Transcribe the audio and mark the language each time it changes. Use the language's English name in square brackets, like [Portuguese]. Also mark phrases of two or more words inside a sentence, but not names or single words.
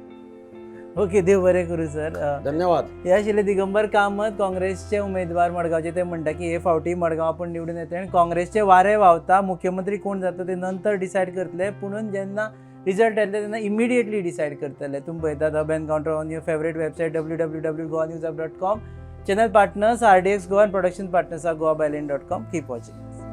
[Konkani] ओके, देव बरें करूं सर. धन्यवाद. हे आशिल्ले दिगंबर कामत, काँग्रेसचे उमेदवार मडगांवचे. ते म्हणटा की हे फावटी मडगांव आपूण निवडून येतले आनी काँग्रेसचे वारे व्हांवता. मुख्यमंत्री कोण जाता ते नंतर डिसायड करतले. पुणून जेन्ना रिजल्ट येतले तेन्ना [English] immediately decide [Konkani] करतले. तुमी पळयता [English] the encounter on your favourite website www.goanewsapp.com. channel partners RDX Goa and production partners are goabyline.com. Keep watching.